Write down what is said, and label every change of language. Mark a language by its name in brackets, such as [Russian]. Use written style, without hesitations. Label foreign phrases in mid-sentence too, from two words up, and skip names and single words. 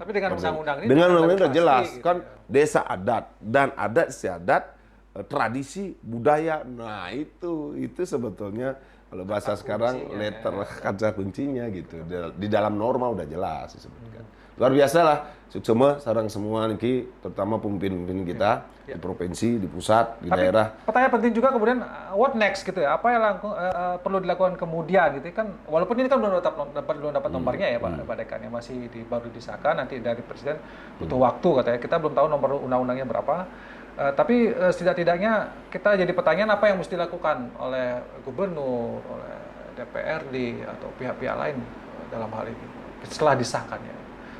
[Indonesian] Tapi dengan undang-undang ini dengan undang-undang lebih udah jelas pasti, kan gitu. desa adat dan adat istiadat tradisi budaya. Nah itu sebetulnya kalau bahasa sekarang letter kata kuncinya gitu di dalam norma udah jelas disebutkan. Luar biasa lah, suksema sarang semua niki, terutama pemimpin-pemimpin kita di provinsi, di pusat, di daerah. Pertanyaan penting juga kemudian [English] what next [Indonesian] gitu ya? Apa yang perlu dilakukan kemudian gitu kan? Walaupun ini kan belum dapat nomornya ya Pak Dekan, yang masih baru disahkan nanti dari Presiden butuh waktu katanya. Kita belum tahu nomor undang-undangnya berapa. Tapi setidak-tidaknya kita jadi pertanyaan apa yang mesti dilakukan oleh gubernur, oleh DPRD atau pihak-pihak lain dalam hal ini setelah disahkannya.